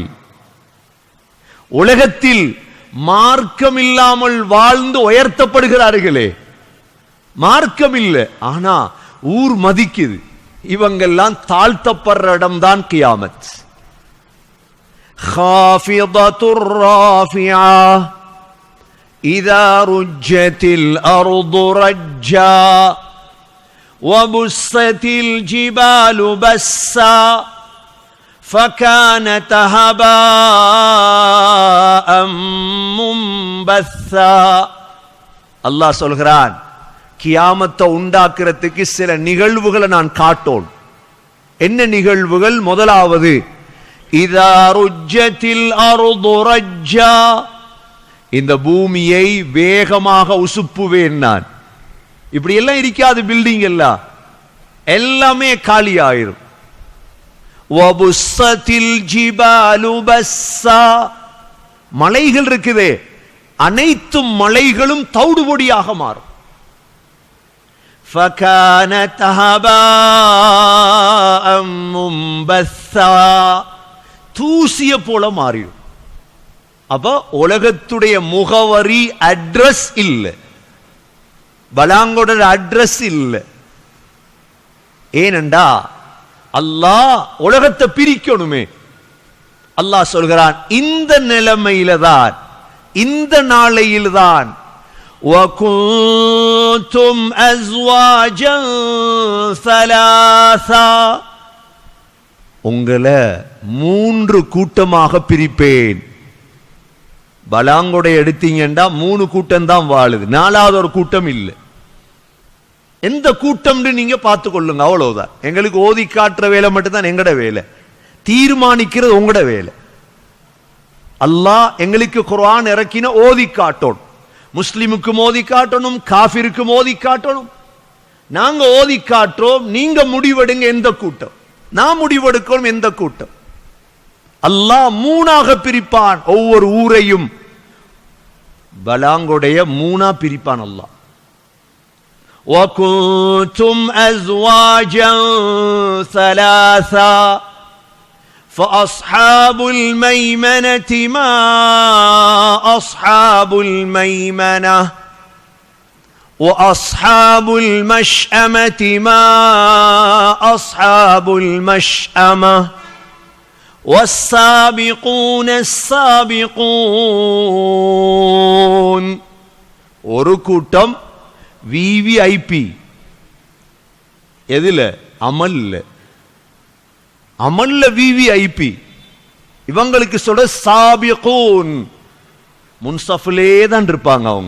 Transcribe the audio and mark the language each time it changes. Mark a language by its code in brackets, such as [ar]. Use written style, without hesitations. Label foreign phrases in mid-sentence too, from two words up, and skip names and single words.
[ta] உலகத்தில் மார்க்கம் இல்லாமல் வாழ்ந்து உயர்த்தப்படுகிறார்களே, மார்க்கம் இல்லை, ஆனா ஊர் மதிக்குது, இவங்கெல்லாம் தாழ்த்தப்படுற இடம்தான் கியாமத். [ar] خافضة رافعة إذا رجت الأرض رجا وبست الجبال بسا فكانت هباء منبثا. [ta] அல்லாஹ் சொல்கிறான், கியாமத்தை உண்டாக்குறதுக்கு சில நிகழ்வுகளை நான் காட்டோன். என்ன நிகழ்வுகள்? முதலாவது, [ar] إذا رجت الأرض رجا, [ta] இந்த பூமியை வேகமாக உசுப்புவேன் நான். இப்படி எல்லாம் இருக்காது, பில்டிங் எல்லாம் எல்லாமே காலி ஆயிரும். [ar] وبست الجبال بسا, [ta] மலைகள் இருக்குதே, அனைத்து மலைகளும் தவிடுபொடியாக மாறும். [ar] فَكَانَتْ هَبَاءً مُنبَثًّا, [ta] தூசிய போல மாறிடும். அப்ப உலகத்துடைய முகவரி, அட்ரஸ் இல்லை, பலாங்கோட அட்ரஸ் இல்லை. ஏனென்றா அல்லாஹ் உலகத்தை பிரிக்கணுமே. அல்லாஹ் சொல்கிறான், இந்த நிலைமையில தான், இந்த நாளையில் தான், [ar] وَكُنْتُمْ أَزْوَاجًا ثَلَاثًا, [ta] உங்களை 3 கூட்டமாக பிரிப்பேன். பலாங்கொடை எடுத்தீங்கன்னா 3 கூட்டம் தான் வாழுது, 4வது ஒரு கூட்டம் இல்லை. எந்த கூட்டம் நீங்க பார்த்து கொள்ளுங்க, அவ்வளவுதான். எங்களுக்கு ஓதி காட்டுற வேலை மட்டும்தான் எங்கட வேலை, தீர்மானிக்கிறது உங்களோட வேலை. அல்லாஹ் எங்களுக்கு குர்ஆன் இறக்கின ஓதி காட்டணும், முஸ்லிமுக்கு ஓதி காட்டணும், காஃபிருக்கு ஓதி காட்டணும். நாங்க ஓதி காட்டுறோம், நீங்க முடிவெடுங்க எந்த கூட்டம், நான் முடிவெடுக்கணும் எந்த கூட்டம். அல்லாஹ் மூணாக பிரிப்பான். ஒவ்வொரு ஊரையும் பலாங்குடைய மூணா பிரிப்பான் அல்லாஹ். [ar] وَكُنْتُمْ أَزْوَاجًا ثَلَاثًا فَأَصْحَابُ الْمَيْمَنَةِ مَا أَصْحَابُ الْمَيْمَنَةِ وَأَصْحَابُ الْمَشْأَمَةِ مَا أَصْحَابُ الْمَشْأَمَةِ وَالسَّابِقُونَ السَّابِقُونَ. [ta] ஒரு கூட்டம் விவிஐபி. எதுல? அமல்ல. அமல்ல விவிஐபி. இவங்களுக்கு சொல்ற சாபிகூன். முன்சஃபிலே தான் இருப்பாங்க.